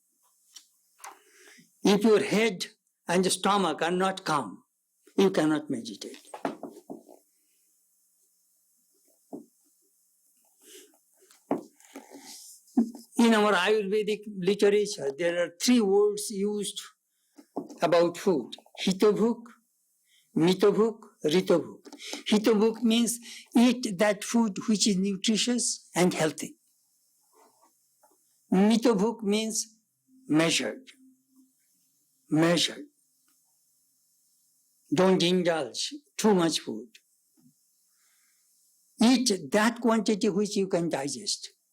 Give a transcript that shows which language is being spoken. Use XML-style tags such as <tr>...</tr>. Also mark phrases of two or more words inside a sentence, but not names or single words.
<en>If your head and the stomach are not calm, you cannot meditate. In our Ayurvedic literature, there are 3 words used about food:</en> <sa>hitabhuk, mitabhuk, ritabhuk.</sa> <en>Hitabhuk means eat that food which is nutritious and healthy. Mitabhuk means measured. Don't indulge too much food. Eat that quantity which you can digest.</en>